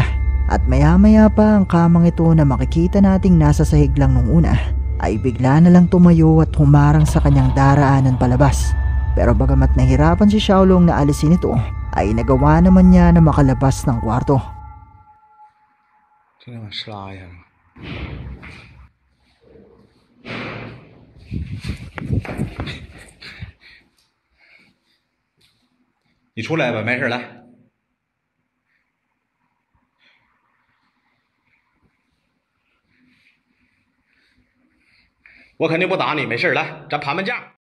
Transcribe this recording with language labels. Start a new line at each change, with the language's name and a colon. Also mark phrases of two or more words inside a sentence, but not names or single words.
Filipino: At maya-maya pa ang kamang ito na makikita nating nasa sahig lang nung una ay bigla na lang tumayo at humarang sa kanyang daraanan palabas. Pero bagamat nahirapan si Xiaolong na alisin ito, ay nagawa naman niya na makalabas ng kwarto.
Chinese: 今天晚吃拉呀！你出来吧，没事来。我肯定不打你，没事来，咱盘盘架。